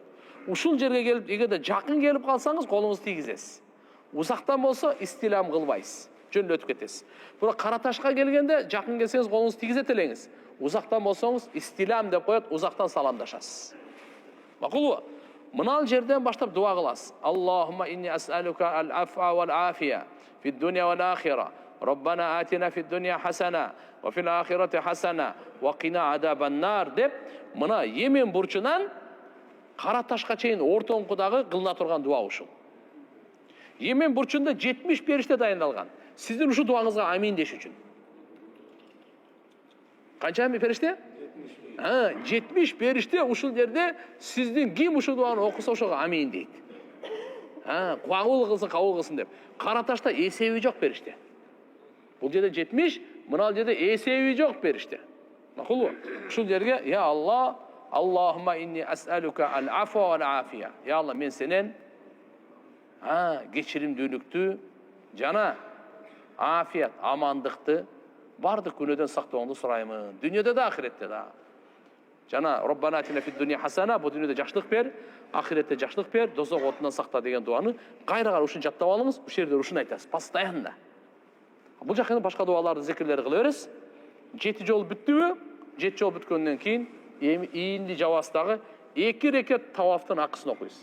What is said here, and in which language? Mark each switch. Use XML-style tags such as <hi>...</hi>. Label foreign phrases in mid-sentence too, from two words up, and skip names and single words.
<ky>Ушул жерге келип, эгерде жакын келип калсаңыз, колуңузду тийгизесиз. Узактан болсо истилам кылбайсыз. Жөнөтүп кетесиз. Бирок Караташка келгенде жакын келсеңиз, колуңузду тийгизет элеңиз. Узактан болсоңуз истилам деп коет, узактан саламдашасыз. Макулбу? Мына жерден баштап дуа кыласыз.</ky> <ar>اللهم إني أسألك العفو والعافية في الدنيا والآخرة. ربنا آتنا في الدنيا حسنة وفي الآخرة حسنة وقنا عذاب النار</ar> <ky>деп мына Йемен бурчунан Караташка чейин ортоңкудагы кылына турган дуа ушул. Йемен бурчунда 70 периште дайындалган. Сиздин ушул дуаңызга амин деш үчүн. Канча периште? 70 периште ушул жерде сиздин ким ушул дуаны окуса ошого амин дейт. Кабыл кылсын, кабыл кылсын деп. Караташта эсеби жок периште. Бул жерде 70, мына жерде эсеби жок периште. Макулбу? Ушул жерге</ky> <ar>يا الله اللهم إني أسألك العفو والعافية.</ar> <ky>Я Аллах, мен сенен кечиримдүүлүктү жана афият, амандыкты, бардык күнөөдөн сактооңду сураймын. Дүйнөдө да, ахиретте да. Жана</ky> <ar>ربنا آتنا في الدنيا حسنة,</ar> <ky>бу дүйнөдө жакшылык бер, ахиретте жакшылык бер, дозок отунан сакта деген дуаны кайра ушун жаттап алыңыз, ушул жерде ушуну айтасыз, постоянно. Бул жакта башка дуаларды, зикирлерди кыла бересиз. 7 жол бүттүбү? 7 жол бүткөндөн кийин эми ийинди жабастагы 2 рекет тавафтын акысын окуйсуз.</ky>